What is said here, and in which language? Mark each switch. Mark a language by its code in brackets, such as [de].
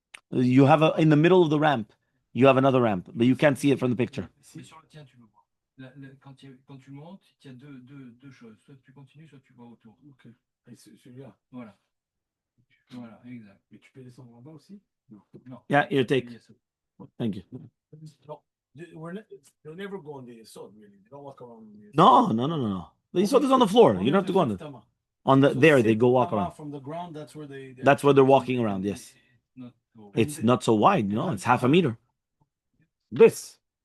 [en] You have in the middle of the ramp, you have another ramp, but you can't see it from the picture. [fr] Mais sur le tien, tu le vois. Quand tu montes, il y a deux choses. Soit tu continues, soit tu vas autour. Ok. Et celui-là. Voilà. Voilà, exact. Et tu peux descendre en bas aussi? Non. [en] Yeah, you take. Yes, sir. Thank you. No. They'll never go on the yesod, really. They don't walk around the yesod. No. The yesod is on the floor. You don't have to go on it. There, they go walk around. From the ground, that's where they're walking around, yes. It's not so wide, it's half a meter. This.